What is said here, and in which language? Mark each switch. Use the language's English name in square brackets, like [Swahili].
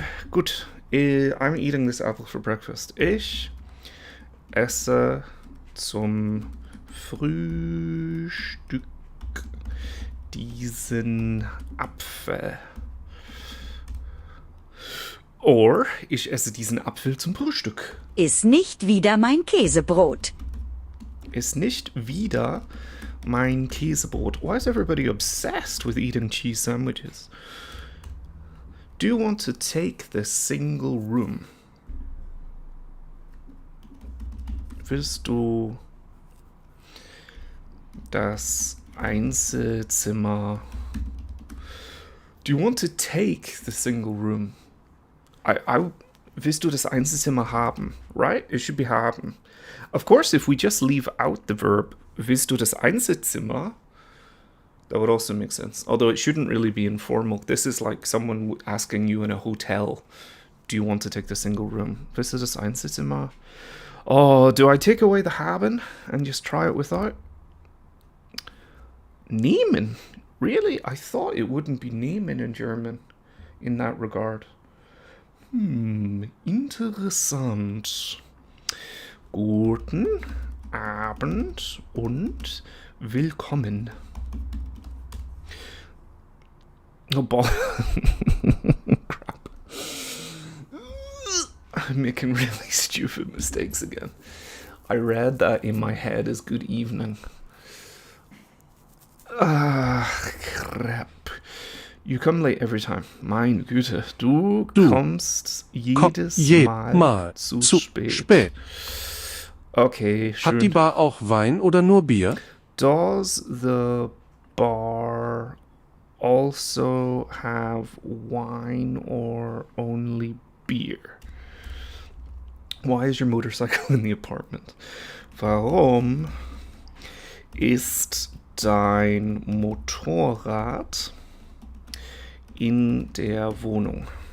[English] Gut, I'm eating this apple for breakfast. [German] Ich esse zum Frühstück diesen Apfel. Or ich esse diesen Apfel zum Frühstück. Iss nicht wieder mein Käsebrot. Ist nicht wieder mein Käsebrot. [English] Why is everybody obsessed with eating cheese sandwiches? Do you want to take the single room? [German] Willst du das Einzelzimmer? [English] Do you want to take the single room? [German] Willst du das Einzelzimmer haben? [English] Right? It should be haben. Of course, if we just leave out the verb, [German] willst du das Einzelzimmer? [English] That would also make sense. Although it shouldn't really be informal. This is like someone asking you in a hotel, do you want to take the single room? [German] Willst du das Einzelzimmer? [English] Oh, do I take away the haben and just try it without? Nehmen? Really? I thought it wouldn't be nehmen in German in that regard. [German] Interessant. Guten Abend und willkommen. [English] Oh, ball. Crap. I'm making really stupid mistakes again. I read that in my head as good evening. Crap. You come late every time. [German] Meine Güte, du kommst jedes Mal zu spät. Okay, schön. Hat die Bar auch Wein oder nur Bier? [English] Does the bar also have wine or only beer? Why is your motorcycle in the apartment? [German] Warum ist dein Motorrad in der Wohnung?